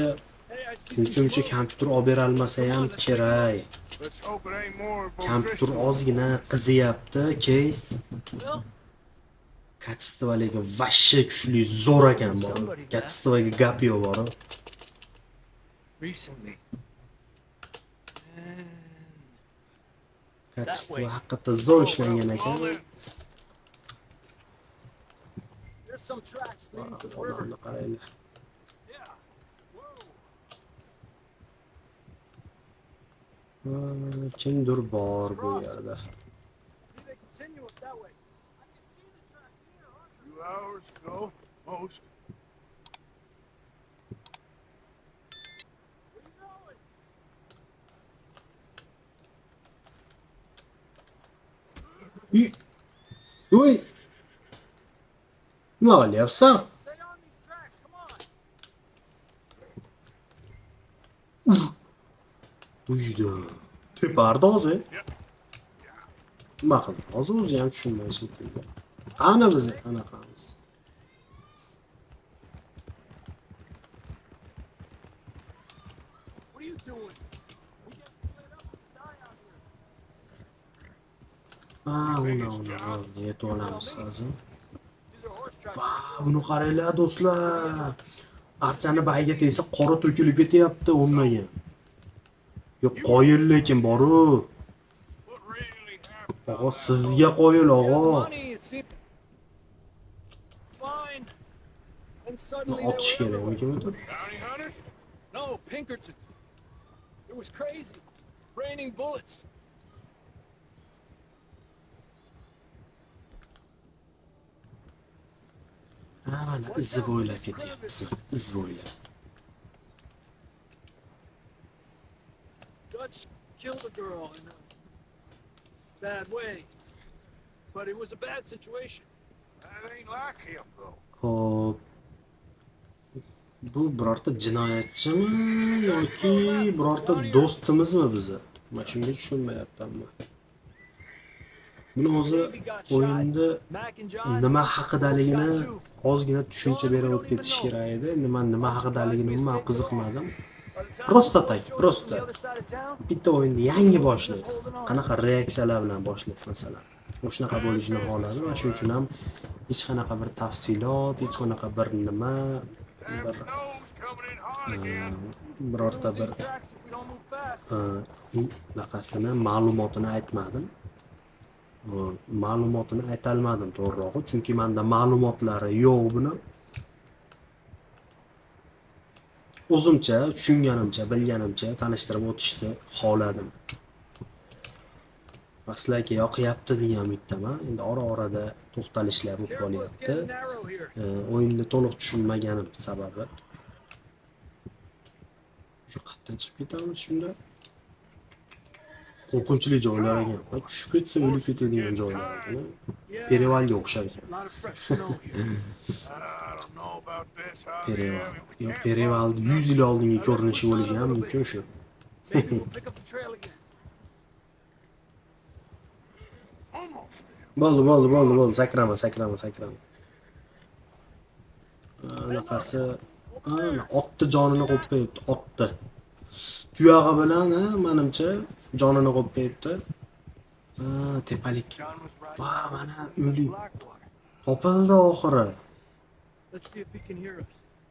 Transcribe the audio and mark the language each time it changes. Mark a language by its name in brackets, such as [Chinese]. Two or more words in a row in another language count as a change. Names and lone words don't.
[English] Hey, I see [Uzbek] nechuncha kompyuter olib bera olmasa ham kerak. [English] Let's hope it ain't more of [Uzbek] Kompyuter [English] O'Driscoll. [Uzbek] ozgina qiziyapti, [English] case. Well, [Uzbek] Kачестволigi vashshe kuchli, zo'r ekan bor. Kачествоga gap yo'q bor. [English] recently. And [Uzbek] Kачество haqiqatda zo'r ishlangan ekan. [English] there's some tracks leading to the river. [Uzbek] Odamni qaranglar. [English] Yeah. Whoa. [Uzbek] Kimdir bor bu yerda. [English] See, they continue up that way. I can see the tracks here, Arthur. Few hours ago, most. Where you going? [Uzbek] Uy. Nima qilyapsan? [English] Stay on these tracks, come on. [Uzbek] Uyda. Tepardi hozir. Nima qildi? Hozir o'zi ham tushunmay shekilli. Ana biz anaqamiz. [English] What are you doing? We get split up and die out here. [Uzbek] Una, yetib olamiz hozir. [English] These are horse tracks. [Uzbek] Va, buni qaranglar do'stlar. Archani bayiga tegsa qora to'kilib ketyapti o'rniga. Yo'q, qoyil lekin boru. [English] What really happened? [Uzbek] Og'a sizga qoyil og'a. [English] Money, it seemed. Fine. And suddenly they [Uzbek] Otish [English] were everywhere. [Uzbek] kerakmikin? [English] Bounty hunters? No, Pinkerton. It was crazy. Raining bullets. [Uzbek] Mana izi bo'ylab ketyapmiz. Iz bo'ylab. [English] Dutch killed a girl in a bad way. But it was a bad situation. That ain't like him, though. [Uzbek] Xo'p. Bu birorta jinoyatchimi yoki birorta do'stimizmi bizi? Men shunga tushunmayapman. Buni o'zi o'yinda [English] Mac and John [Uzbek] nima haqidaligini ozgina tushuncha berib o'tib ketish kerak edi. Endi men nima haqidaligini umuman qiziqmadim. [Russian] Prosta tak, prosta. [Uzbek] Bitta o'yinni yangi boshlaysiz. Qanaqa reaksiyalar bilan boshlaysiz masalan? O'shanaqa bo'lishini xohladim va shuning uchun ham hech qanaqa bir tafsilot, hech qanaqa bir nima, [English] Damn [Uzbek] bir [English] snow's coming in hard again. [Uzbek] birorta bir [English] tracks if we don't move fast. [Uzbek] naqasini ma'lumotini aytmadim. Ma'lumotini aytolmadim to'g'rirog'i, chunki menda ma'lumotlari yo'q buni. O'zimcha, tushunganimcha, bilganimcha tanishtirib o'tishni xohladim. Sizlarga yoqyapti degan umiddaman. Endi ora-orada to'xtalishlar bo'lib [English] Careful, it's [Uzbek] qolyapti. [English] getting narrow here. [Uzbek] O'yinni to'liq tushunmaganim sababi. Shu qayerdan chiqib ketamiz shunda? Qo'rqinchli joylar ekan. Tushib ketsa o'lib ketadigan joylar ekan. Perevalga o'xshar ekan. [English] A lot of fresh snow here. I don't know about this, [Uzbek] Pereval. [English] Javier. [Uzbek] Yo, Pereval 100 yil oldingi ko'rinishi bo'lishi ham mumkin shu. [English] Maybe we'll pick up the trail again. Almost there. [Uzbek] Bo'ldi. Sakrama. Anaqasi, otni jonini qo'yib qo'yibdi, otni. Tuyog'i bilan, menimcha jonini qo'yib qo'yibdi. Tepalik. [English] John was right. [Uzbek] Va, mana o'lik. [English] Blackwater. [Uzbek] Topildi oxiri. [English] Let's see if he can hear us.